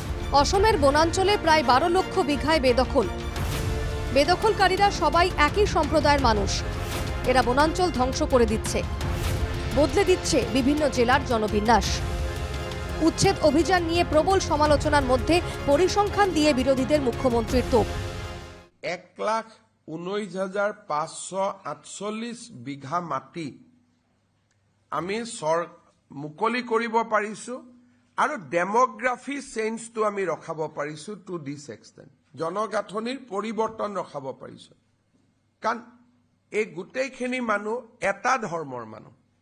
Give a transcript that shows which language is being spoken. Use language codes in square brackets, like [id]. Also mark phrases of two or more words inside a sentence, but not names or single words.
[bn] অসমের বনাঞ্চলে প্রায় 12 লক্ষ বিঘায় বেদখলকারীরা সবাই একই সম্প্রদায়ের মানুষ। এরা বনাঞ্চল ধ্বংস করে দিচ্ছে, বদলে দিচ্ছে বিভিন্ন জেলার জনবিন্যাস। উচ্ছেদ অভিযান নিয়ে প্রবল সমালোচনার মধ্যে পরিসংখ্যান দিয়ে বিরোধীদের মুখ্যমন্ত্রীর তোপ। [as] 1,19,548 বিঘা মাটি আমি মুকলি কৰিব পাৰিছো আৰু [en] demography change [as] আমি ৰখাব পাৰিছো [en] to this extent. [as] জনগাঁথনিৰ পৰিৱৰ্তন ৰখাব পাৰিছো, কাৰণ এই গোটেইখিনি মানুহ এটা ধৰ্মৰ মানুহ।